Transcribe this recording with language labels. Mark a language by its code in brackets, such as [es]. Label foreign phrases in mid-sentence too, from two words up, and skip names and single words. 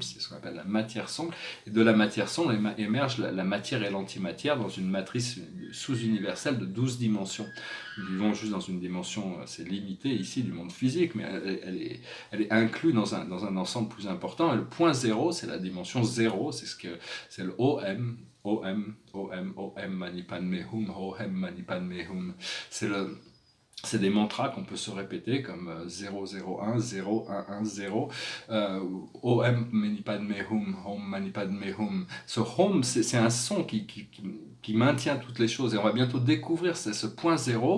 [fr] C'est ce qu'on appelle la matière sombre. Et de la matière sombre émerge la matière et l'antimatière dans une matrice sous-universelle de 12 dimensions. Nous vivons juste dans une dimension assez limitée ici du monde physique, mais elle est inclue dans un ensemble plus important. Et le point zéro, c'est la dimension zéro, c'est le OM. [sa] ओम्, मणि पद्मे हूं, ओम्, मणि पद्मे हूं. [fr] C'est des mantras qu'on peut se répéter comme 001, 0110, [sa] ओम् मणि पद्मे हूं, ओम् मणि पद्मे हूं. [fr] Ce Hum, c'est un son qui maintient toutes les choses, et on va bientôt découvrir ce point zéro.